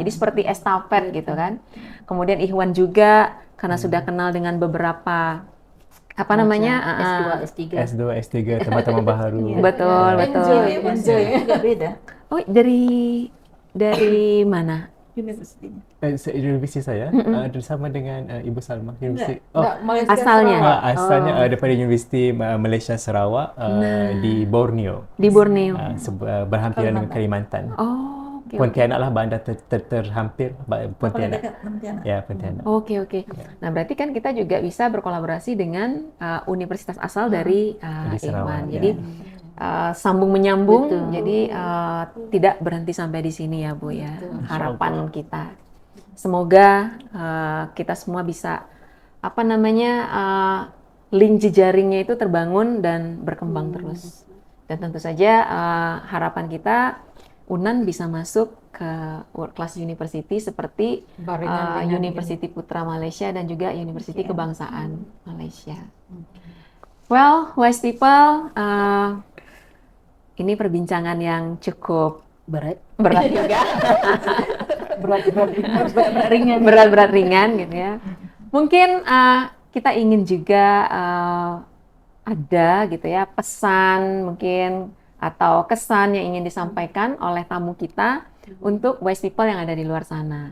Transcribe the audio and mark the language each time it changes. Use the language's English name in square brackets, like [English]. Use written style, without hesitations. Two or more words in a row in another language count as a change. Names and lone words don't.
[Indonesian] Jadi seperti estafet gitu kan. Kemudian Ikhwan juga, karena sudah kenal dengan beberapa S2, S3. S2, S3, teman-teman baru. Betul. Juga beda. Oh, dari mana? [Malay] Universitinya. Universiti saya bersama dengan Ibu Salma. Universiti. Asalnya? Asalnya daripada Universiti Malaysia Sarawak di Borneo. Di Borneo. Berhampiran dengan Kalimantan. [Indonesian] Oh, oke. [Malay] Pontianak lah, bandar terhampir Pontianak. Pontianak. Ya, Pontianak. [Indonesian] Oke. Nah, berarti kan kita juga bisa berkolaborasi dengan universitas asal dari Ikhwan. Jadi sambung menyambung. Betul. Jadi tidak berhenti sampai di sini ya, Bu ya. Harapan kita. Semoga kita semua bisa link jejaringnya itu terbangun dan berkembang terus. Dan tentu saja harapan kita UNAN bisa masuk ke World Class University seperti University Putra Malaysia dan juga University Kebangsaan Malaysia. [English] Well, wise people, [Indonesian] ini perbincangan yang cukup berat juga. berat ringan gitu ya. Mungkin kita ingin juga ada gitu ya pesan mungkin atau kesan yang ingin disampaikan oleh tamu kita untuk [English] wise people [Indonesian] yang ada di luar sana.